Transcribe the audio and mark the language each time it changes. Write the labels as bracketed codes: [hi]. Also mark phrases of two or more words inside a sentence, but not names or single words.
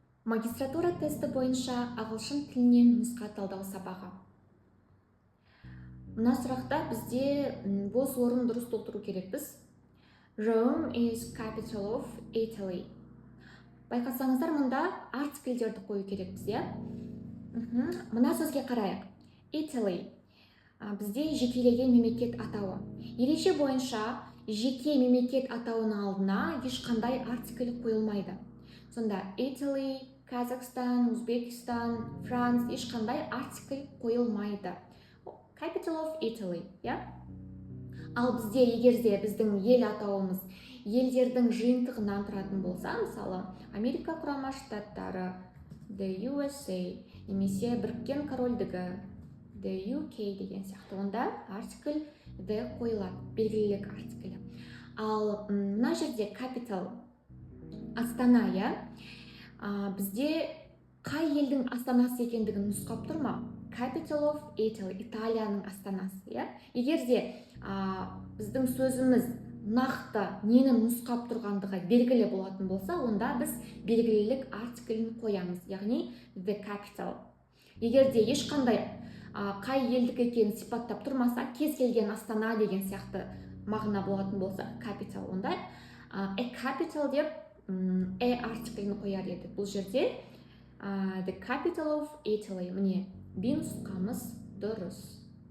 [kk] Магистратура тесті бойынша ағылшын тілінен нұсқа талдау сабағы. Мына сұрақта бізде бос орын дұрыс толтыру керекпіз. [en] Rome is capital of Italy. [kk] Байқасаңыздар, мұнда артикльдерді қою керекпіз, иә? Мына сөзге қарайық. Italy. Бізде жекелеген мемлекет атауы. Ереже бойынша жеке мемлекет атауының алдына ешқандай артикль қойылмайды. Сонда Italy, Казахстан, Өзбекстан, Франц ешқандай артикль қойылмайды. [en] Capital of Italy, [kk] иә? Ал бізде егерде біздің ел атауымыз елдердің жиынтығынан тұратын болса, мысалы, Америка құрама штаттары, [en] the USA, [kk] немесе Біріккен Корольдігі, [en] the UK [kk] деген сияқты, онда артикль the қойылады, белгілілік артиклі. Ал мына жерде capital, астана, иә? Бізде қай елдің астанасы екендігін нұсқап тұр ма? Capital of Italy, Италияның астанасы, иә? Егерде біздің сөзіміз нақты нені нұсқап тұрғандығы белгілі болатын болса, онда біз белгілілік артиклін қоямыз, яғни [en] the capital. [kk] Егерде ешқандай қай елдікі екенін сипаттап тұрмаса, кез келген астана деген сияқты мағына болатын болса, capital, онда [en] a capital [kk] деп артиклін қояр еді. Бұл жерде [en] the capital of Italy. Міне, B нұсқамыз дұрыс.